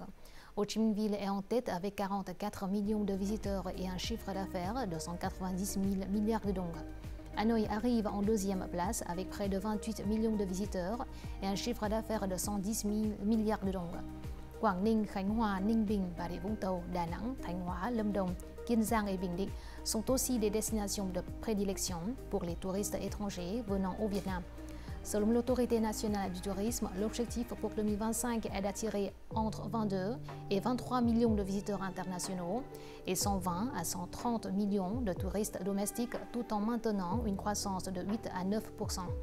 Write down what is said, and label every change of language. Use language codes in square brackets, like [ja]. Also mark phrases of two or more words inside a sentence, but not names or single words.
[fr] Ho Chi Minh Ville est en tête avec 44 millions de visiteurs et un chiffre d'affaires de 190 000 milliards de dong. Hanoï arrive en deuxième place avec près de 28 millions de visiteurs et un chiffre d'affaires de 110 000 milliards de dong. Quảng Ninh, Khánh Hòa, Ninh Bình, Bà Rịa Vũng Tàu, Đà Nẵng, Thanh Hóa, Lâm Đồng, Kiên Giang et Bình Định sont aussi des destinations de prédilection pour les touristes étrangers venant au Vietnam. Selon l'autorité nationale du tourisme, l'objectif pour 2025 est d'attirer entre 22 et 23 millions de visiteurs internationaux et 120 à 130 millions de touristes domestiques tout en maintenant une croissance de 8 à 9%.